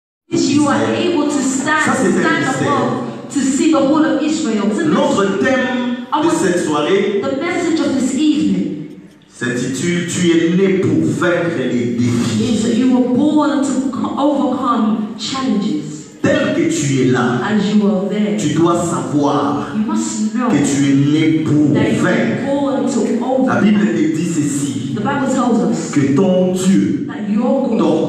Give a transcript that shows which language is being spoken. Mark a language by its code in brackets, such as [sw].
[en] You are able to stand above to see the whole of Israel. [fr] Notre thème de cette soirée [en] The message of this evening [fr] s'intitule « Tu es né pour vaincre les défis [en] is that you were born to overcome challenges. » [fr] Tel que tu es là, [en] As you are there, [fr] tu dois savoir [en] you must know [fr] que tu es né pour [en] that you were [fr] vaincre. [en] born to [fr] La [en] overcome. [fr] Bible te dit ceci, [en] The Bible tells us [fr] que ton Dieu [en] that your God